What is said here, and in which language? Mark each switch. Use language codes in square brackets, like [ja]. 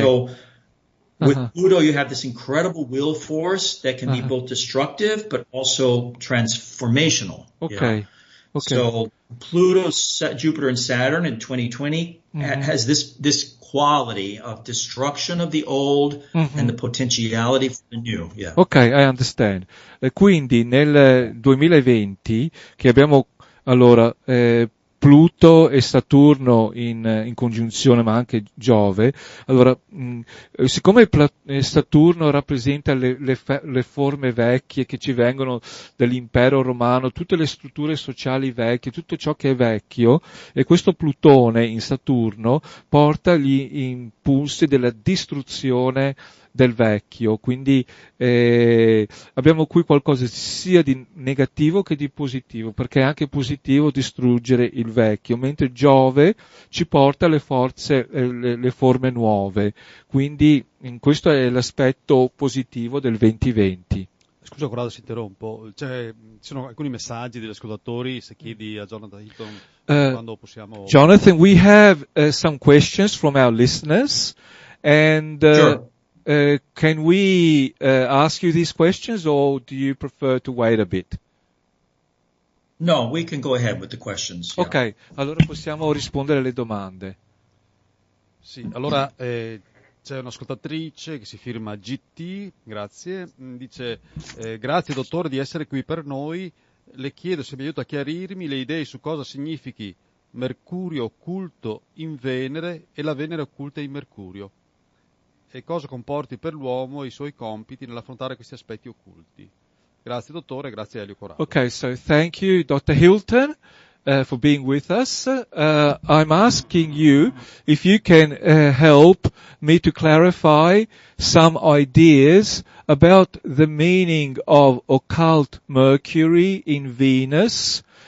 [en] So with Pluto, you have this incredible will force that can be both destructive but also transformational. Okay. So Pluto, Jupiter, and Saturn in 2020 has this quality of destruction of the old and the potentiality for the new. Ok, I understand. [it] Quindi nel 2020 che abbiamo allora Pluto e Saturno in congiunzione, ma anche Giove. Allora, siccome Saturno rappresenta le forme vecchie che ci vengono dall'impero romano, tutte le strutture sociali vecchie, tutto ciò che è vecchio, e questo Plutone in Saturno porta gli impulsi della distruzione del vecchio, quindi abbiamo qui qualcosa sia di negativo che di positivo, perché è anche positivo distruggere il vecchio, mentre Giove ci porta alle forze, le forme nuove, quindi questo è l'aspetto positivo del 2020. Scusa Corrado se interrompo, ci sono alcuni messaggi degli ascoltatori, se chiedi a Jonathan Hilton quando possiamo... [en] Jonathan, we have some questions from our listeners, and Sure. Can we ask you these questions, or do you prefer to wait a bit? No, we can go ahead with the questions. [it] Ok, allora possiamo rispondere alle domande. Sì, allora c'è un'ascoltatrice che si firma GT, grazie, dice grazie dottore di essere qui per noi, le chiedo se mi aiuta a chiarirmi le idee su cosa significhi Mercurio occulto in Venere e la Venere occulta in Mercurio. E cosa comporti per l'uomo e i suoi compiti nell'affrontare questi aspetti occulti. Grazie dottore, grazie a Elio Corrado. [en] Okay, so thank you, Dr. Hilton, for being with us. I'm asking you if you can help me to clarify some ideas about the meaning of occult Mercury in Venus